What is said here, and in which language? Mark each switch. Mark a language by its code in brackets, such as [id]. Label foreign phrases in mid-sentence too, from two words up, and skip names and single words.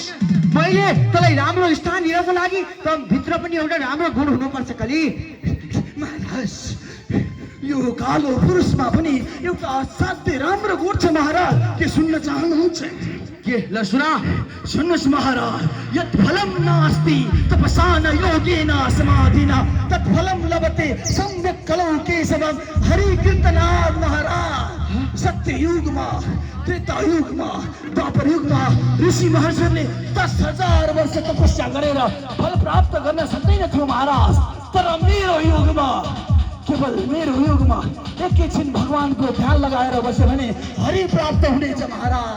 [ne] मैले तँलाई राम्रो स्थान दिनको लागि त भित्र पनि एउटा राम्रो गुण हुनुपर्छ कली। महाराज यो कालो पुरुषमा पनि एउटा असाध्यै राम्रो गुण छ महाराज, के सुन्न चाहनुहुन्छ? के? ल सुना। सुन्नुहोस् महाराज, [sa] यत् फलं नास्ति तपसा न योगेन समाधिना तत् फलं लभते सम्यक् कलौ केशवं हरिकीर्तनात् महाराज। [ne] सत्य युगमा, त्रेता युगमा, द्वापर युगमा ऋषि महर्षिहरूले 10,000 वर्ष तपस्या गरेर फल प्राप्त गर्न सक्दैनथ्यो महाराज। तर मेरो युगमा, केवल मेरो युगमा एकैछिन भगवानको ध्यान लगाएर बस्यो भने हरि प्राप्त हुनेछ महाराज।